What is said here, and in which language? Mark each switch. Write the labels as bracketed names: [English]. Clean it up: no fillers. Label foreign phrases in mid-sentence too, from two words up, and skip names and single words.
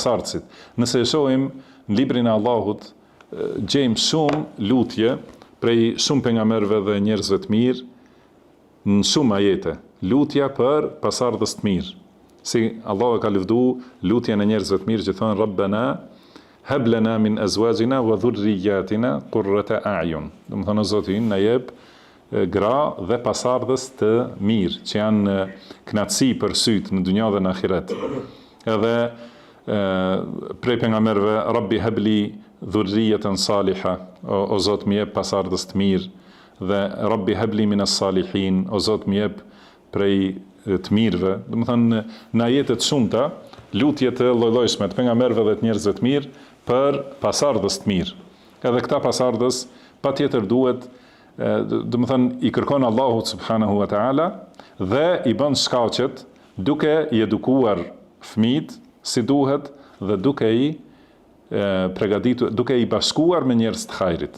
[Albanian] Nëse e shohim në librin e Allahut gjejmë shumë lutje prej shumë pejgamberëve dhe njerëzve të mirë në shumë ajete, lutja për pasardhës të mirë. Si Allah e ka lëvdu lutjen e njerëzve të mirë që thonë [Arabic] ربنا هب لنا من أزواجنا وذرياتنا قرة أعين. [Albanian] Do të thonë Zoti na jep gra dhe pasardhës të mirë, që janë knatësi për syt në dunja dhe në ahiret. Edhe prej pejgamberëve [Arabic] رب هب لي ذرية صالحة, [Albanian] o Zot më jep pasardhës të mirë, dhe [Arabic] رب هب لي من الصالحين, [Albanian] o Zot më jep prej të mirëve. Do të thonë në ajete të shumta lutje të lloj-llojshme të pejgamberëve dhe të njerëzve të mirë për pasardhës të mirë. Edhe këta pasardhës patjetër duhet, do të thonë i kërkon Allahut [Arabic] سبحانه وتعالى [Albanian] dhe i bën shkaqet duke i edukuar fëmijët si duhet dhe duke i përgatitur, duke i bashkuar me njerëz të hajrit.